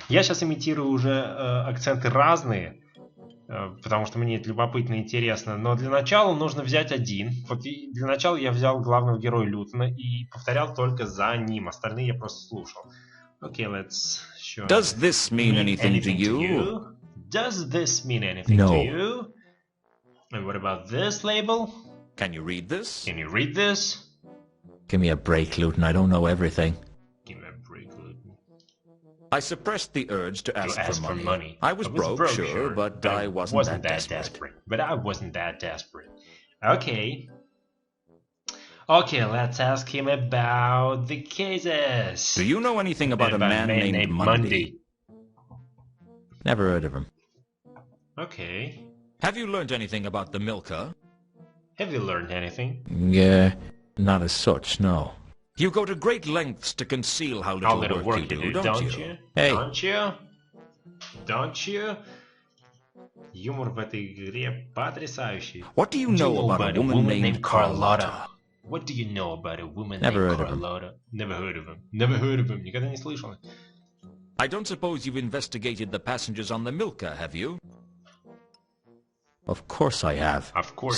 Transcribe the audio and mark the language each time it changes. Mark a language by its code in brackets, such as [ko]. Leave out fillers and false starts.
[ru] Я сейчас имитирую уже акценты разные, потому что мне это любопытно и интересно. Но для начала нужно взять один. Вот для начала я взял главного героя Лютона и повторял только за ним. Остальные я просто слушал. [en] Okay, let's show. Does this mean anything to you? Does this mean anything to you? And what about this label? Can you read this? Can you read this? Give me a break, Luton. I don't know everything. Give me a break, Luton. I suppressed the urge to ask for money. I was broke, sure, but I wasn't that desperate. But I wasn't that desperate. Okay. Okay, let's ask him about the cases. Do you know anything about a man named Monday? Never heard of him. Okay. Have you learned anything about the milker? Have you learned anything? Yeah, not as such, no. You go to great lengths to conceal how little work you do, don't you? Hey. Don't you? [ru] Юмор в этой игре потрясающий. [en] What do you know about a woman named Carlotta? What do you know about a woman Never named heard of him. Carlotta? Never heard of him. Never heard of him. [ru] Никогда не слышал. [en] I don't suppose you've investigated the passengers on the Milka, have you? Of course I have. Of course.